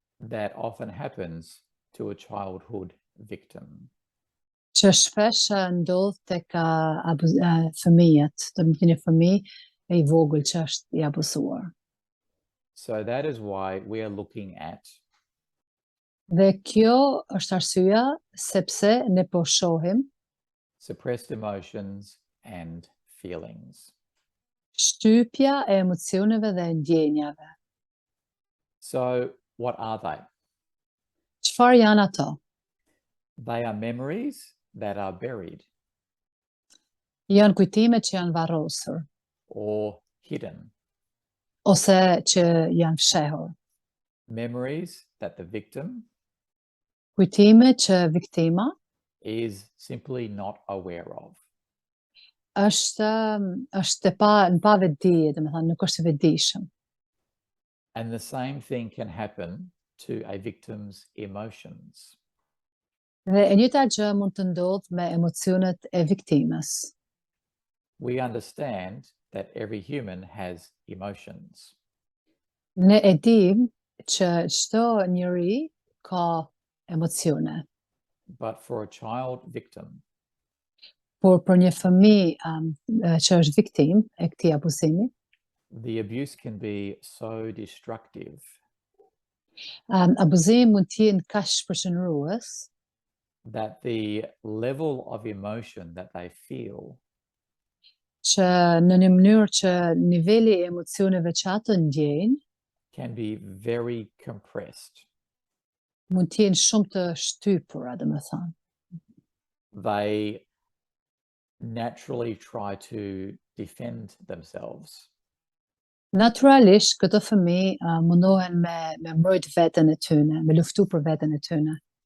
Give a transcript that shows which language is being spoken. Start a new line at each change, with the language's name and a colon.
English: that often happens to a childhood victim.
Albanian: që shpesh ndodh tek fëmijët, domethënë një fëmijë i vogël që është i abuzuar.
English: So that is why we are looking at
Albanian: Dhe kjo është arsyeja sepse ne po shohim
English: suppressed emotions and feelings.
Albanian: shtypja e emocioneve dhe ndjenjave.
English: So what are they?
Albanian: Çfarë janë ato?
English: They are memories that are buried
Albanian: Janë kujtime që janë varrosur
English: or hidden,
Albanian: ose që janë fshehur.
English: memories that the victim
Albanian: Kujtime që viktima
English: is simply not aware of.
Albanian: është në pa vetdije, domethënë nuk është i vetëdijshëm.
English: And the same thing can happen to a victim's emotions.
Albanian: Dhe e njëjta gjë mund të ndodhë me emocionet e viktimës.
English: We understand that every human has emotions,
Albanian: Ne e dim që çdo njeri ka emocione,
English: but for a child victim,
Albanian: por për një fëmijë që është viktimë e këtij abuzimi,
English: the abuse can be so destructive
Albanian: abuzimi mund të jenë kaq shpërqendrues
English: that the level of emotion that they feel
Albanian: që në një mënyrë që niveli i emocioneve që ato ndjejnë
English: can be very compressed.
Albanian: mund të jenë shumë të shtypura, domethënë.
English: They naturally try to defend themselves.
Albanian: Naturalisht, këto fëmijë mundohen me mbrojt veten e tyre, me luftu për veten e tyre.